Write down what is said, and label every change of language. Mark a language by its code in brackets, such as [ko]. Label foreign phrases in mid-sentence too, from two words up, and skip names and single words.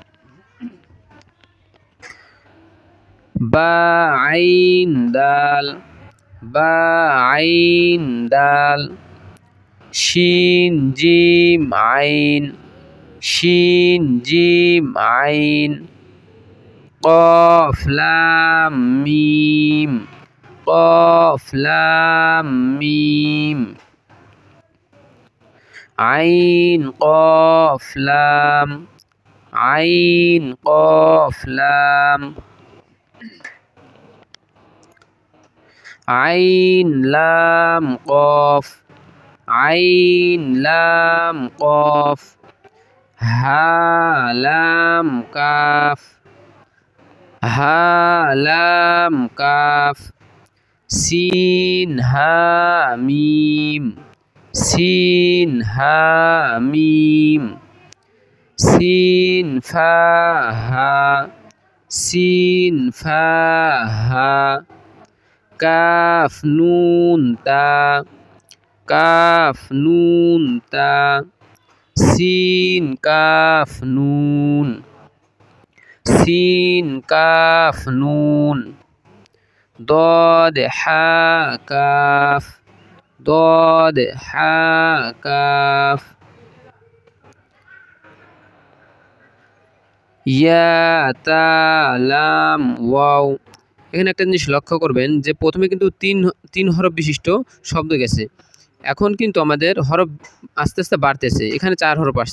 [ar] با عين دال با عين دال شين جيم عين شين جيم عين قاف لام ميم قاف لام ميم عين قاف لام عين قاف لام عين لام قاف عين لام قاف ها لام كاف ها لام كاف سين ها ميم سين ها ميم سين فا ها سين فا ها كاف نون تا كاف نون تا سين كاف نون سين كاف نون ضاد حا كاف ضاد حا كاف يا تا لام واو. [bn] এখানে একটা জিনিস লক্ষ্য করবেন যে প্রথমে কিন্তু তিন হরফ বিশিষ্ট শব্দ গেছে, এখন কিন্তু আমাদের হরফ আস্তে আস্তে বাড়তেছে, এখানে 4 হরফ আসছে।